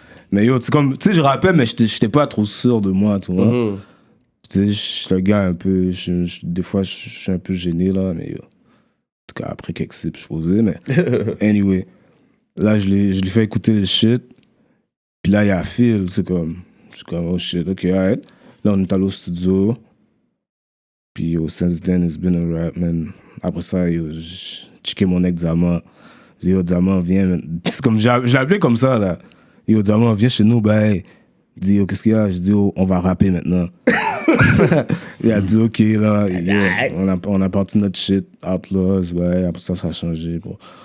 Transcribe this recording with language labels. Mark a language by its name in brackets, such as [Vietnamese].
[French] Mais yo, tu sais, je rappais, mais j'étais pas trop sûr de moi, tu vois? Tu sais, je suis un gars un peu. Des fois, je suis un peu gêné, là, mais yo. En tout cas, après quelques sips, je posais, mais. Anyway. Là, je lui fais écouter le shit. Puis là, il y a Phil, c'est comme. Je suis comme, oh shit, ok, alright. Là, on est allé au studio. [English] Puis yo, since then, it's been a rap, man. [French] Après ça, yo, j'ai checké mon ex-Diamant. J'ai dit, yo, Diamant, viens. C'est comme, je l'ai appelé comme ça, là. Yo, Diamant, viens chez nous, ben. Il dit, yo, qu'est-ce qu'il y a? Je dis, yo, on va rapper maintenant. Il a dit, ok, là. Yo, on a parti notre shit, Outlaws, ouais. Après ça, ça a changé. Bon.